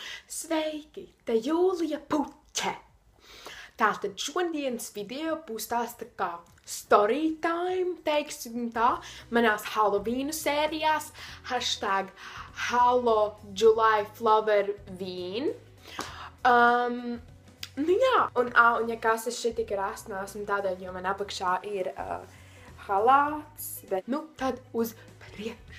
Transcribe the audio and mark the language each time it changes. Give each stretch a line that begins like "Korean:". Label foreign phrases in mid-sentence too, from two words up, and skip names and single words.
Latvian: Sveiki, te Jūlija Puķe. Tātad šodienas video būs tās tā kā
English: story time,
Latvian: teiksim tā, manās Halloweenu sērijās, hashtag Hallo July Flower Vīn. Nu jā, un ja kas es šeit tik rast neesmu tādēļ, jo man apakšā ir halāts, bet nu tad uz priekšu.